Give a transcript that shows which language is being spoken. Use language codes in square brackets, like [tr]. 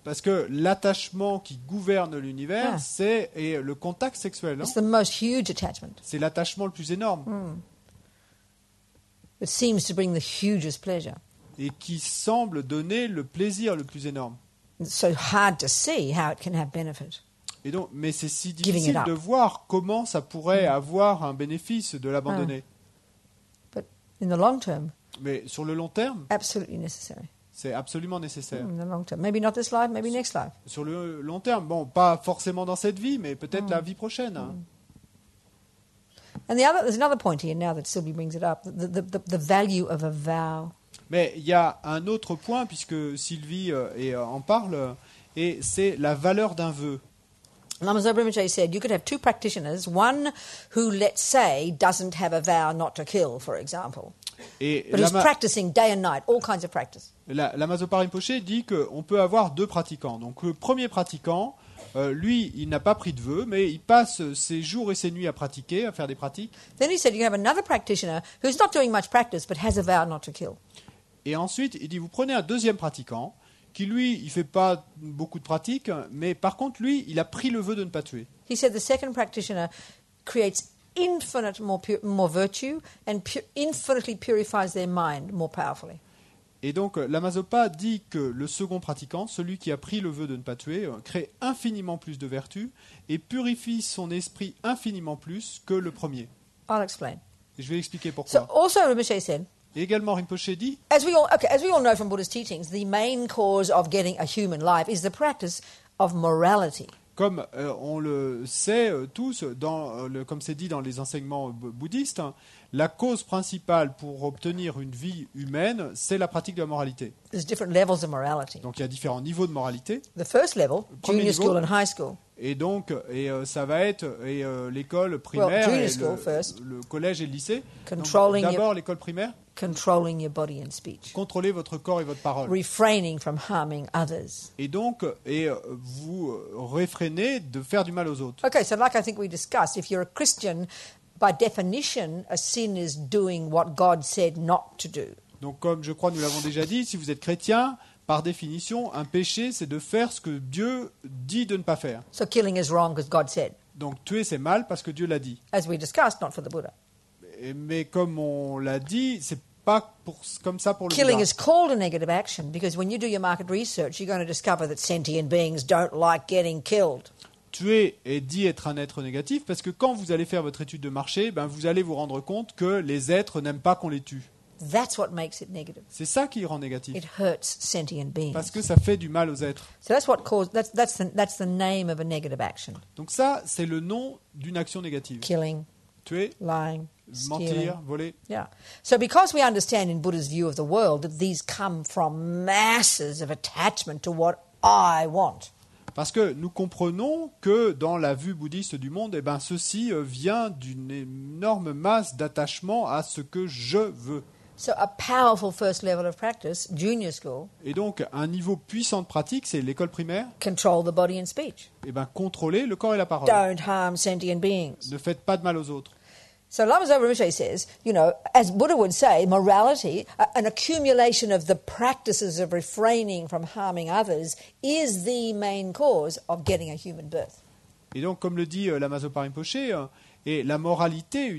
[fr] Parce que l'attachement qui gouverne l'univers, Ah. c'est le contact sexuel. Non? [en] It's the most huge attachment. [fr] C'est l'attachement le plus énorme [en] It seems to bring the hugest pleasure. [fr] et qui semble donner le plaisir le plus énorme. [en] It's so hard to see how it can have benefit. [fr] Et donc, mais c'est si [en] Giving it [fr] difficile [en] up. [fr] de voir comment ça pourrait avoir un bénéfice de l'abandonner. [en] But in the long term, [fr] Mais sur le long terme, [en] absolutely necessary. [fr] c'est absolument nécessaire. [en] In the long term. Maybe not this life, maybe next life. [fr] Sur le long terme, bon, pas forcément dans cette vie, mais peut-être la vie prochaine. [en] And there's another point here now that Sylvie brings it up, the value of a vow. [fr] Mais il y a un autre point, puisque Sylvie en parle, et c'est la valeur d'un vœu. [en] Lama Zopa Rinpoche said you could have two practitioners, one who, let's say, doesn't have a vow not to kill, for example, [fr] Et [en] but who's practicing day and night, all kinds of practice. [fr] Lama Zopa Rinpoche dit qu'on peut avoir deux pratiquants. Donc le premier pratiquant, lui, il n'a pas pris de vœu, mais il passe ses jours et ses nuits à pratiquer, à faire des pratiques. [en] Then he said you have another practitioner who's not doing much practice but has a vow not to kill. [fr] Et ensuite, il dit, vous prenez un deuxième pratiquant, qui lui, il fait pas beaucoup de pratiques, mais par contre, lui, il a pris le vœu de ne pas tuer. [en] He said the second practitioner creates infinite more virtue and infinitely purifies their mind more powerfully. [fr] Et donc, Lama Zopa dit que le second pratiquant, celui qui a pris le vœu de ne pas tuer, crée infiniment plus de vertus et purifie son esprit infiniment plus que le premier. [en] I'll explain. [fr] Et je vais expliquer [en] So [fr] pourquoi. [en] also Rinpoche said, [fr] Et également, Rinpoche dit, [en] as we all know from Buddhist teachings, the main cause of getting a human life is the practice of morality. [fr] comme on le sait tous, comme c'est dit dans les enseignements bouddhistes, la cause principale pour obtenir une vie humaine, c'est la pratique de la moralité. [en] There's different levels of morality. [fr] Donc il y a différents niveaux de moralité. [en] The first level, [fr] Premier [en] junior [fr] niveau. [en] school and high school. [fr] Et donc, ça va être l'école primaire, [en] junior [fr] et [en] school first. [fr] le collège et le lycée. Donc, [en] Controlling [fr] d'abord l'école primaire, [en] Controlling your body and speech. [fr] contrôlez votre corps et votre parole. [en] Refraining from harming others. [fr] Et donc, vous réfrénez de faire du mal aux autres. [en] Okay, so like I think we discussed, if you're a Christian, by definition, a sin is doing what God said not to do. [fr] Donc, comme je crois nous l'avons déjà dit, si vous êtes chrétien, par définition, un péché, c'est de faire ce que Dieu dit de ne pas faire. [en] So killing is wrong because God said. [fr] Donc, tuer, c'est mal parce que Dieu l'a dit. [en] As we discussed, not for the Buddha. [fr] Mais comme on l'a dit, c'est pas comme ça pour le [en] Killing [fr] Bouddha. [en] is called a negative action because when you do your market research, you're going to discover that sentient beings don't like getting killed. [fr] Tuer est dit être un être négatif parce que quand vous allez faire votre étude de marché, vous allez vous rendre compte que les êtres n'aiment pas qu'on les tue. [en] That's what makes it negative. [fr] C'est ça qui rend négatif. [en] It hurts sentient beings. [fr] Parce que ça fait du mal aux êtres. [en] So that's the name of a negative action. [fr] Donc ça, c'est le nom d'une action négative. [en] Killing, [fr] Tuer, [en] lying, stealing. [fr] mentir, voler. Yeah. [en] So because we understand in Buddha's view of the world that these come from masses of attachment to what I want. [fr] Parce que nous comprenons que dans la vue bouddhiste du monde, ceci vient d'une énorme masse d'attachement à ce que je veux. [en] So a powerful first level of practice, junior school, [fr] Et donc, un niveau puissant de pratique, c'est l'école primaire, [en] control the body and speech. [fr] contrôler le corps et la parole. [en] Don't harm sentient beings. [fr] Ne faites pas de mal aux autres. [en] So Lama Zopa Rinpoche says, as Buddha would say, morality, an accumulation of the practices of refraining from harming others, is the main cause of getting a human birth. [fr] Et donc, comme le dit Lama Zopa Rinpoche, et la moralité,